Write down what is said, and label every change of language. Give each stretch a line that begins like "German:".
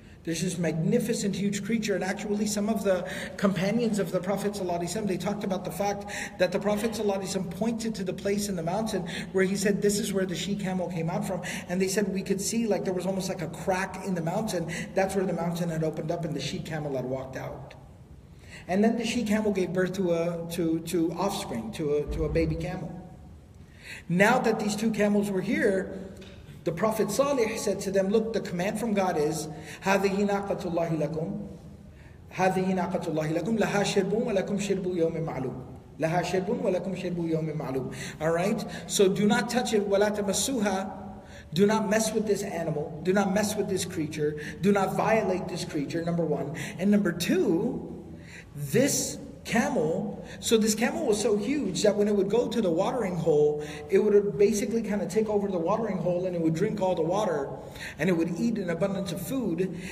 English: There's this magnificent, huge creature, and actually some of the companions of the Prophet ﷺ, they talked about the fact that the Prophet ﷺ pointed to the place in the mountain where he said, this is where the she-camel came out from. And they said we could see like there was almost like a crack in the mountain. That's where the mountain had opened up and the she-camel had walked out. And then the she-camel gave birth to offspring, to a baby camel. Now that these two camels were here, the Prophet Salih said to them, look, the command from God is,
Arabic: هَذِهِ نَاقَةُ اللَّهِ لَكُمْ هَذِهِ نَاقَةُ اللَّهِ لَكُمْ لَهَا شِرْبٌ وَلَكُمْ شِرْبُ يَوْمٍ مَعْلُومٍ لَهَا شِرْبٌ وَلَكُمْ شِرْبُ يَوْمٍ مَعْلُومٍ.
English: Alright? So do not touch it.
Arabic: وَلَا تَمَسُّوهَا.
English: Do not mess with this animal. Do not mess with this creature. Do not violate this creature, number one. And number two, this camel, so this camel was so huge that when it would go to the watering hole, it would basically kind of take over the watering hole and it would drink all the water and it would eat an abundance of food.